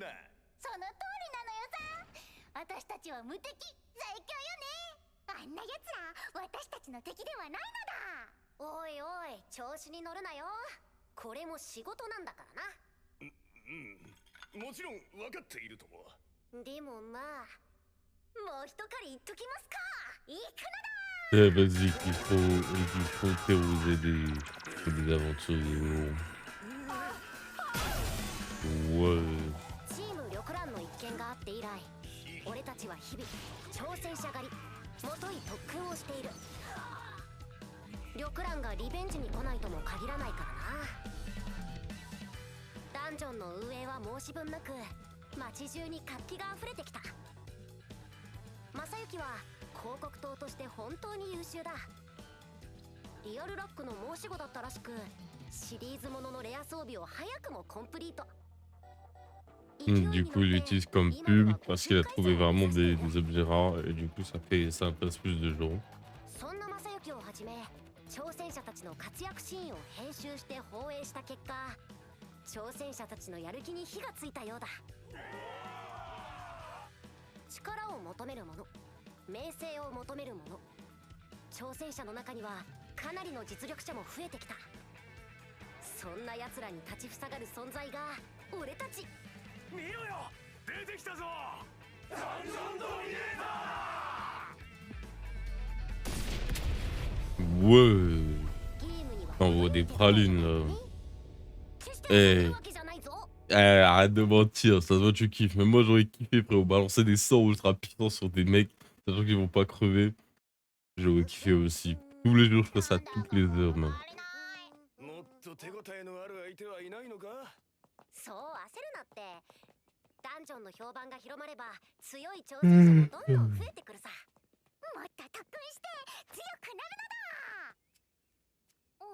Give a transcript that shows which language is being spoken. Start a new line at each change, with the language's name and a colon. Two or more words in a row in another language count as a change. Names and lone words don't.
Japanese: その通りなのよさ私たちは無敵最強よねあんな奴ら私たちの敵ではないのだおいおい調子に乗るなよ。これも仕事なんだからうんもちろん分かっているともな。でもまあもう一狩り言っときますか。行くのだ。
French: Eh, vas-y, qu'il faut terroriser des aventuriers. Ouais.
Japanese: チーム緑蘭の一件があって以来俺たちは日々挑戦者狩りもとい特訓をしている。緑蘭がリベンジに来ないとも限らないからな。ダンジョンの運営は申し分なく街中に活気が溢れてきた。正幸は広告塔として本当に優秀だ。リアルラックの申し子だったらしく、シリーズもののレア装備を早くもコンプリート。
French: Du coup, il l'utilise comme pub parce qu'il a trouvé vraiment des objets rares et du coup, ça intéresse plus de gens.
Japanese: そんな正幸をはじめ挑戦者たちの活躍シーンを編集して放映した結果、挑戦者たちのやる気に火がついたようだ。力を求める者、名声を求める者、挑戦者の中にはかなりの実力者も増えてきた。そんな奴らに立ちふさがる存在が俺たち。見ろよ、出てきたぞ、ダンジョンドミネーター。
French: Ouais.
Japanese: ゲームには
French: On voit des pralines là.
Japanese: 決してそういうわけじゃないぞ。
French: Arrête de mentir, ça se voit tu kiffes. Même moi j'aurais kiffé frérot, balancer des sorts ultra puissants sur des mecs, sachant qu'ils vont pas crever. J'aurais kiffé aussi. Tous les jours je ferais ça toutes les heures même.
Japanese: もっと手応えのある相手はいないのか。そう焦るなって。ダンジョンの評判が広まれば強い挑戦者もどんどん増えてくるさ。もっと特訓して強くなるのだ。